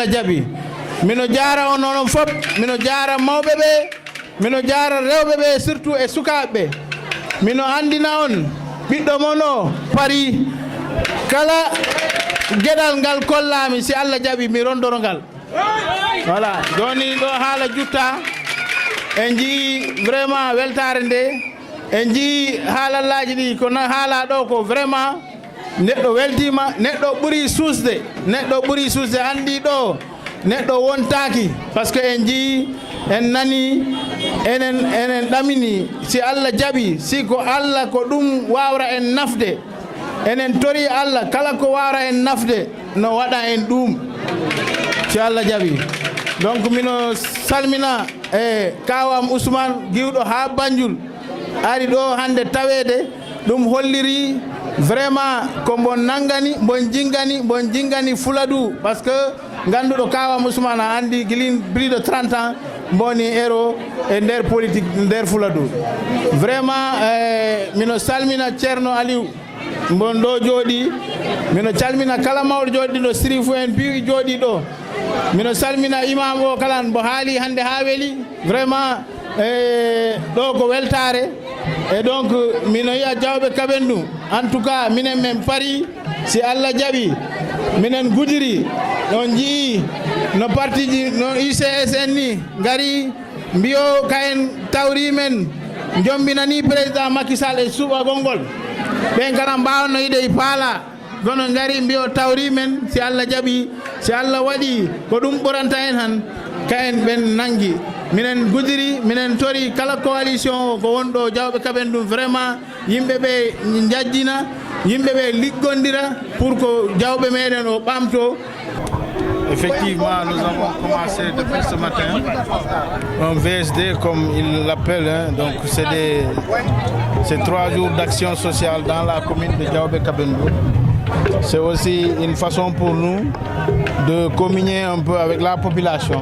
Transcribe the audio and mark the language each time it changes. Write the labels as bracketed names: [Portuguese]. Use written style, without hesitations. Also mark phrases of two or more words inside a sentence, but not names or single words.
[Fula] jaɓi mino jara on onon fof mino jara mawɓe ɓe mino jara rewɓe ɓe surtout e sukaɓe mino andina on ɓiɗɗo mon o pari kala gueɗal ngal kollami si Allah jaɓi mi rondoro ngal voilà joni ɗo haala jutta en jii vraiment weltare nde en jii haalallaji ɗi ko haala ɗo ko vraiment neɗɗo weltima neɗɗo ɓuuri suusde andi ɗo neɗɗo wontaki [French] par ce que [Fula] en jii en nani enen ɗamini si Allah jaɓi si ko Allah ko ɗum wawra en nafde enen tori Allah kala ko wawra en nafde no waɗa en ɗum si Allah jaɓi donc mino salmina e kawam Ousmane giwɗo ha Banjul ari ɗo hande tawede ɗum holliri vraiment ko bon nangani bon jingani Fuladu parce que ganduɗo kawam Ousmane a andi guilin [French] plus de 30 ans [Fula] boni ero e nder politique nder Fuladu vraiment mino salmina Ceerno Aliou bon ɗo jooɗi mino calmina kala mawɗo jooɗi ɗo Sirifou en piiwi jooɗi ɗo mino salmina imam o kala mbo haali hande ha weeli vraiment ɗo ko weltare [French] et donc [Fula] mino yiya Diawɓe Kabendou [French] en tout cas [Fula] minen men pari si Allah jaɓi minen gudiri on jii no parti ji no UCS en ni gari mbiyo kayen tawri men jombinani président Macky Sall e suɓagol ngol ɓen kana mbawno yiɗe paala gono gari mbiyo tawri men si Allah jaɓi si Allah waɗi ko ɗum ɓuranta en han kayen ɓen nangi minen gudiri minen tori kala coalition o ko wonɗo Diawɓe Kabendou vraiment yimɓeɓe jajjina yimɓeɓe liggondira [French] pour que [Fula] Diawɓe meɗen o ɓamto. [French] Effectivement, nous avons commencé depuis ce matin un VSD comme ils l'appellent. Donc c'est 3 jours d'action sociale dans la commune de Diawɓe Kabendou. C'est aussi une façon pour nous de communier un peu avec la population.